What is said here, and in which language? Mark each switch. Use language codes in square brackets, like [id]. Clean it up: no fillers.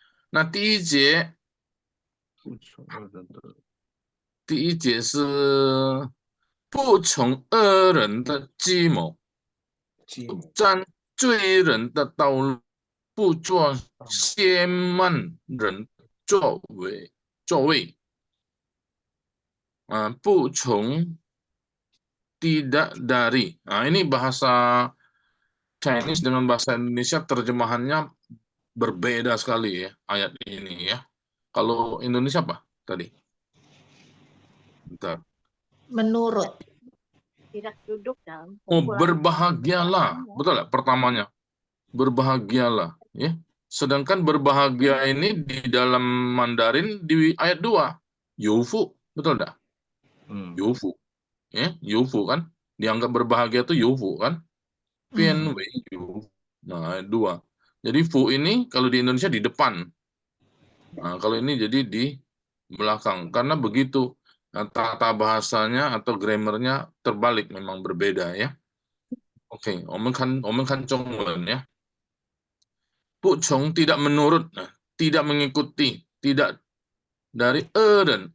[zh] 那第1节，是不从恶人的计谋，不占罪人的道路，不做亵慢人作为，不从 [id] tidak dari. Ini bahasa Chinese dengan bahasa Indonesia terjemahannya berbeda sekali ya ayat ini ya. Kalau Indonesia apa tadi? Bentar. Menurut. Tidak duduk dalam Berbahagialah. Betul nggak pertamanya? Berbahagialah. Ya. Sedangkan berbahagia ini di dalam Mandarin di ayat 2. Youfu. Betul nggak? Youfu. Ya, Youfu kan? Dianggap berbahagia itu Youfu kan? Pianwei Youfu. Nah, 2. Jadi fu ini kalau di Indonesia di depan. Nah, kalau ini jadi di belakang. Karena begitu tata bahasanya atau grammarnya terbalik, memang berbeda ya. Oke, [zh] 我们看中文 [id] ya. [zh] 不从 [id] tidak menurut, tidak mengikuti, tidak dari eren.